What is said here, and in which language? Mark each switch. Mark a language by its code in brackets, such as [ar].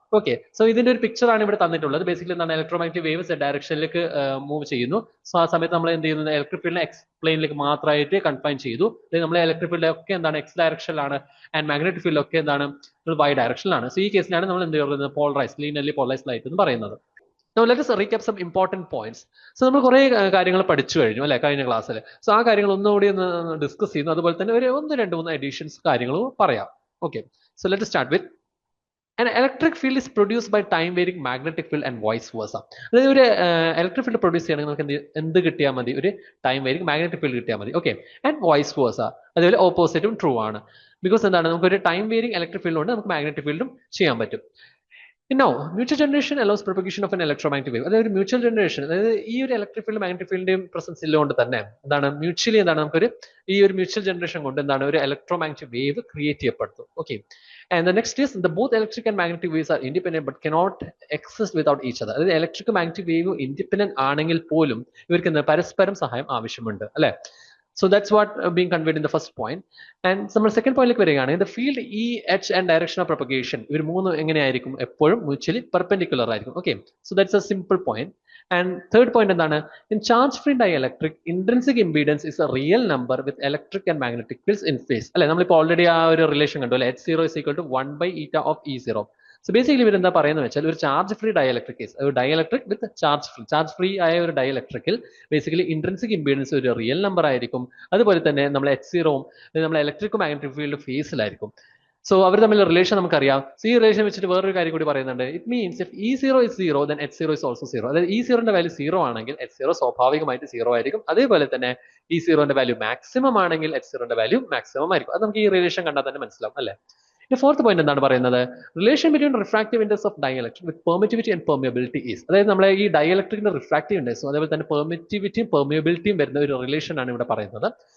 [ml] Okay, so ഇതിന്റെ ഒരു picture ആണ് ഇവിടെ തന്നിട്ടുള്ളത്. ബേസിക്കലി എന്താണ്? ഇലക്ട്രോമാഗ്നറ്റിക് വേവ്സ് ഡയറക്ഷനിലേക്ക് മൂവ് ചെയ്യുന്നു. സോ ആ സമയത്ത് നമ്മൾ എന്ത് ചെയ്യുന്നത്? ഇലക്ട്രിക് ഫീൽഡിനെ എക്സ് പ്ലെയിനിലേക്ക് മാത്രമായിട്ട് കൺഫൈൻ ചെയ്തു. നമ്മളെ ഇലക്ട്രിക് ഫീൽഡ് ഒക്കെ എന്താണ്? എക്സ് ഡയറക്ഷനിലാണ്. ആൻഡ് മാഗ്നറ്റിക് ഫീൽഡ് ഒക്കെ എന്താണ്? വൈ ഡയറക്ഷനിലാണ്. സോ ഈ കേസിലാണ് നമ്മൾ എന്ത് പറയുന്നത്? പോളറൈസ്ഡ്, ലീനിയർലി പോളറൈസ്ഡ് ലൈറ്റ് എന്ന് പറയുന്നത്. [en] Now let us recap some important points. [ml] So നമ്മൾ കുറെ കാര്യങ്ങൾ പഠിച്ചു കഴിഞ്ഞു അല്ലെ കഴിഞ്ഞ ക്ലാസ്സിൽ. സോ ആ കാര്യങ്ങൾ ഒന്നുകൂടി ഒന്ന് ഡിസ്കസ് ചെയ്യുന്നു. അതുപോലെ തന്നെ ഒരു 1-2-3 എഡിഷൻസ് കാര്യങ്ങളും പറയാം. Okay, so let start with [en] An electric field is produced by time varying magnetic field and vice versa. [ml] അതായത് ഒരു ഇലക്ട്രിക് ഫീൽഡ് പ്രൊഡ്യൂസ് ചെയ്യണമെങ്കിൽ നമുക്ക് എന്ത് കിട്ടിയാൽ മതി? ഒരു ടൈം വേരിങ് മാഗ്നറ്റിക് ഫീൽഡ് കിട്ടിയാൽ മതി. ഓക്കെ, ആൻഡ് വൈസ് വേഴ്സ, അതുപോലെ ഓപ്പോസിറ്റും ട്രൂ ആണ്. ബിക്കോസ് എന്താണ്, നമുക്ക് ഒരു ടൈം വേരിങ് ഇലക്ട്രിക് ഫീൽഡ് കൊണ്ട് നമുക്ക് മാഗ്നറ്റിക് ഫീൽഡും ചെയ്യാൻ പറ്റും. [en] Now, mutual generation allows propagation of an electromagnetic wave. [ml] അതായത് mutual generation, അതായത് ഈ ഒരു ഇലക്ട്രിക് ഫീൽഡ് മാഗ്നറ്റിക് ഫീൽഡിന്റെയും പ്രസൻസ് ഇല്ലുകൊണ്ട് തന്നെ എന്താണ് മ്യൂച്വലി എന്താണ് നമുക്കൊരു ഈ ഒരു മ്യൂച്വൽ ജനറേഷൻ കൊണ്ട് എന്താണ് ഒരു ഇലക്ട്രോമാഗ്നറ്റിക് വേവ് ക്രിയേറ്റ് ചെയ്യപ്പെടുന്നു. [en] Okay, and the next is the both electric and magnetic waves are independent but cannot exist without each other. [ml] അതായത് ഇലക്ട്രിക് മാഗ്നറ്റിക് വേവ് ഇൻഡിപെൻഡന്റ് ആണെങ്കിൽ പോലും ഇവർക്ക് പരസ്പരം സഹായം ആവശ്യമുണ്ട് അല്ലെ. [en] So that's what being conveyed in the first point. [ml] And നമ്മൾ second പോയിന്റിലേക്ക് വരികയാണ്. [en] The field E, H and direction of propagation [ml] ഇവർ മൂന്നും എങ്ങനെയായിരിക്കും? എപ്പോഴും മ്യൂച്വലി പെർപെൻഡിക്കുലർ ആയിരിക്കും. [en] Okay, so that's a simple point. And third point [ml] എന്താണ്? [en] In charge free dielectric, intrinsic impedance is a real number with electric and magnetic fields in phase. [ml] അല്ലെ, നമ്മളിപ്പോൾ already ആ ഒരു റിലേഷൻ കണ്ടു അല്ലെ, [en] H0 is equal to 1 by eta of E0. [ml] So basically ഇവർ എന്താ പറയുന്നത് വെച്ചാൽ ഒരു ചാർജ് ഫ്രീ ഡയലക്ട്രിക് കേസ്, ഒരു ഡയലക്ട്രിക് വിത്ത് ചാർജ് ഫ്രീ ആയ ഒരു ഡയലക്ട്രിക്കിൽ ബേസിക്കലി ഇൻട്രിൻസിക് ഇംപീഡൻസ് ഒരു റിയൽ നമ്പർ ആയിരിക്കും. അതുപോലെ തന്നെ നമ്മൾ H0വും നമ്മൾ ഇലക്ട്രിക് മാഗ്നറ്റിക് ഫീൽഡ് ഫേസിലായിരിക്കും. സോ അവർ തമ്മിലുള്ള റിലേഷൻ നമുക്കറിയാം. സോ ഈ റിലേഷൻ വെച്ചിട്ട് വേറൊരു കാര്യം കൂടി പറയുന്നുണ്ട്. [en] It means if E0 is 0 then H0 is also 0. [ml] അതായത് E0ന്റെ വാല്യൂ 0 ആണെങ്കിൽ H0 സ്വാഭാവികമായിട്ട് 0 ആയിരിക്കും. അതേപോലെ തന്നെ E0ന്റെ വാല്യൂ മാക്സിമം ആണെങ്കിൽ H0ന്റെ വാല്യൂ മാക്സിമം ആയിരിക്കും. അത് നമുക്ക് ഈ റിലേഷൻ കണ്ടാൽ തന്നെ മനസ്സിലാവും അല്ലെ. ഫോർത്ത് പോയിന്റ് എന്താണ് പറയുന്നത്? [en] Relation between refractive index of dielectric with permittivity and permeability is. [ml] അതായത് നമ്മളെ ഈ ഡയലക്ട്രിക്കിന്റെ റിഫ്രാക്റ്റീവ് ഇൻഡെക്സും അതേപോലെ തന്നെ പെർമിറ്റിവിറ്റിയും പെർമിയബിലിറ്റിയും വരുന്ന ഒരു റിലേഷൻ ആണ് ഇവിടെ പറയുന്നത്.